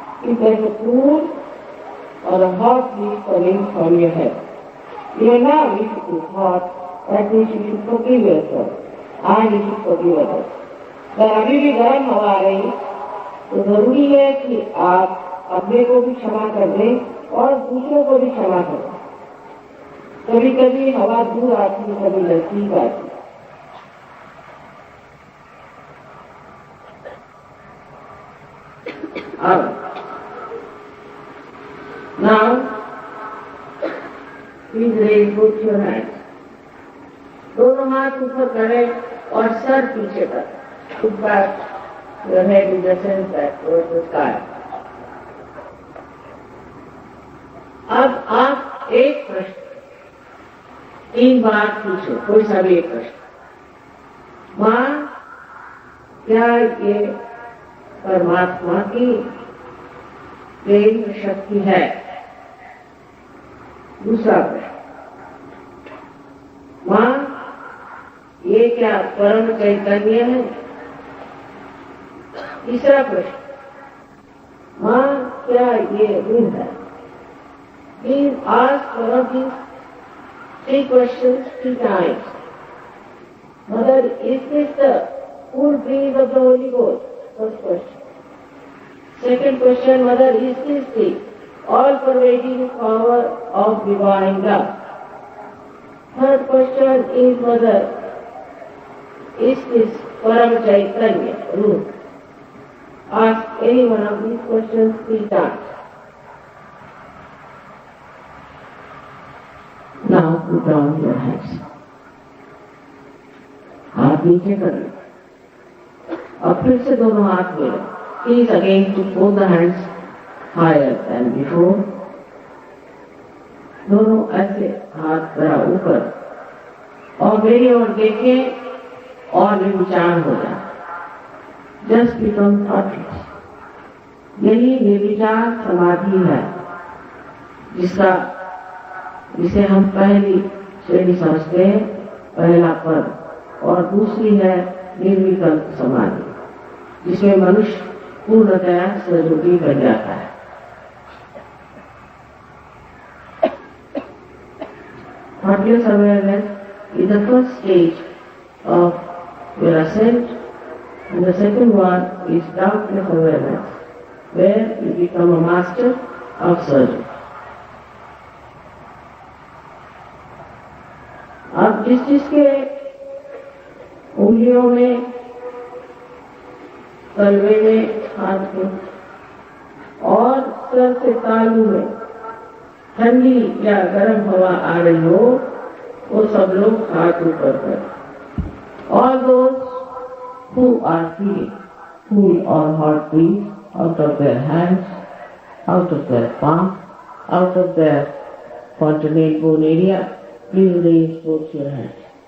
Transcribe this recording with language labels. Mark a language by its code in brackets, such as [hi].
[en] If there is a cool or a hot breeze coming from your head. Even now if it is hot, that means you should forgive yourself and you should forgive others. [hi] अगर अभी भी गर्म हवा आ रही तो जरूरी है कि आप अपने को भी क्षमा कर दें और दूसरों को भी क्षमा कर दें। कभी कभी हवा दूर आती है, कभी नजदीक आती है। अब [en] now please raise both your hands. [hi] दोनों हाथ ऊपर करें और सर पीछे कर। [en] Put back your head in the sense that towards the sky. [hi] अब आप एक प्रश्न 3 बार पूछो, कोई सा भी एक प्रश्न। मां, क्या ये परमात्मा की प्रेम शक्ति है? दूसरा प्रश्न, मां, ये क्या परम चैतन्य है? तीसरा प्रश्न, मां, क्या ये रूह है? [en] Please ask one of these 3 questions 3 times. Mother, is this the full breeze of the Holy Ghost? First question. Second question, Mother, is this the all-pervading power of divine love? Third question is, Mother, is this Param Chaitanya, Ruh? Ask any one of these questions 3 times. Now put down your hands. [hi] हाथ नीचे कर लो और फिर से दोनों हाथ मिलो। [en] Please again put both the hands higher than before. [hi] दोनों ऐसे हाथ जरा ऊपर और मेरी ओर देखें और निर्विचार हो जाए। [en] Just become thoughtless. [hi] यही निर्विचार समाधि है, जिसे हम पहली श्रेणी समझते हैं, पहला पद, और दूसरी है निर्विकल्प समाधि, जिसमें मनुष्य पूर्णतया सहयोगी बन जाता है। [en] Thoughtless awareness is the first stage of your ascent And the second one is doubtless awareness, where you become a master of surgery. [hi] अब जिसके उंगलियों में, तलवे में, हाथ में और सर से तालू में ठंडी या गर्म हवा आ रही हो, वो सब लोग हाथ ऊपर करें. [en] All those who are feeling cool or hot breeze out of their hands, out of their palm, out of their fontanelle bone area, please raise both your hands.